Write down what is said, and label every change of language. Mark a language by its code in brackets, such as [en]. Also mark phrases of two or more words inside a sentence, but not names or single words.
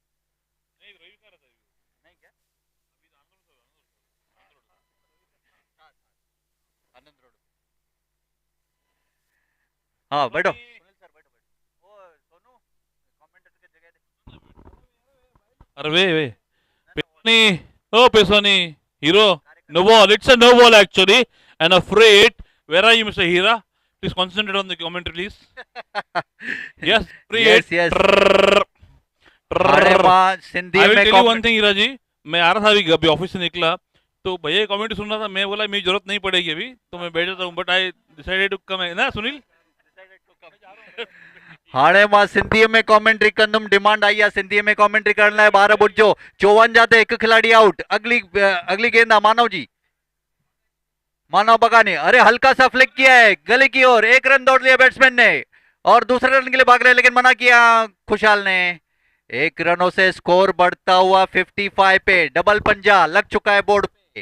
[hi] हाँ बैठो। अरे वे [en] Pesoni, oh Pesoni, hero, no ball. It's a no ball actually, and a freight. Where are you, Mr. Hira? Please concentrate on the commentary, please. Yes, freight. Yes, yes. [hi] अरे वाह, सिंधी [en] I will [hi] में [en] tell you one thing, [hi] Hira जी. मैं आ रहा था अभी ऑफिस से निकला तो भैया कमेंट सुन रहा था। मैं बोला मेरी जरूरत नहीं पड़ेगी अभी, तो मैं बैठ जाता हूँ। [en] but I decided to come, [hi] है ना सुनील? [sd] हाणे मां सिंधीअ में कमेंट्री कंदुमि, डिमांड आई आहे सिंधीअ में कमेंट्री करण लाइ। ॿार ॿुधजो, 54 ते हिकु खिलाड़ी आउट। [hi] अगली गेंद मानव जी, मानव बगानी। अरे हल्का सा फ्लिक किया है गली की ओर, एक रन दौड़ लिया बैट्समैन ने और दूसरे रन के लिए भाग रहे, लेकिन मना किया खुशाल ने। एक रनों से स्कोर बढ़ता हुआ 55 पे, डबल पंजा लग चुका है बोर्ड पे।